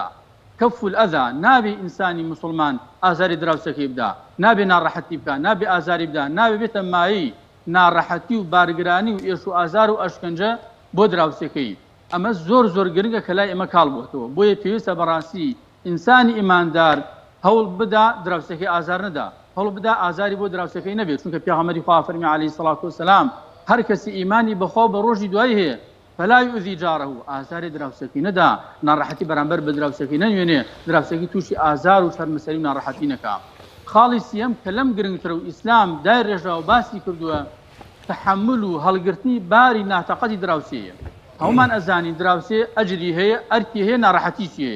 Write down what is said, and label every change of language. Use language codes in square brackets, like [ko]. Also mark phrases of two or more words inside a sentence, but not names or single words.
[ar] کەف الئەذا، [ckb] نابێ ئینسانی مسلمان ئازاری دراوسێکی بدا، نابێ ناڕەحەتی بکە، نابێ ئازاری بدا، نابێ بێتە مایی ناڕەحەتی و بارگرانی و ئێش و ئازار و ئەشکەنجە بۆ دراوسێکەی. ئەمە زۆر زۆر گرنگە کە لای ئێمە کاڵ بۆتەوە. بۆیە پێویستە بەڕاستی ئینسانی ئیماندار هەوڵ بدا دراوسێکی ئازار نەدا، هەوڵ بدا ئازاری بۆ دراوسێکەی نەبێت. چونکە پێغەمبەری خوا فەرمی [ar] عەلەیهی سەڵات وسەلام [ckb] هەر کەسی ئیمانی بەخوا بە ڕۆژی دوای هەیە [ar] فلا يؤذي جاره، [ckb] ئازاری دراوسێکی نەدا، ناڕەحەتی بەرامبەر بە دراوسێکی نەنوێنێ، دراوسێکی تووشی ئازار و شەرمەسەری و ناڕەحەتی نەکا. خاڵی سیەم کە لەم گرنگترە و ئیسلام دای ڕێژا و باسی کردووە تەحەمل و هەڵگرتنی باری ناتەقەتی دراوسێیە. هەمومان ئەزانین دراوسێ ئەجری هەیە، ئەرکی هەیە، ناڕەحەتیشی هەیە.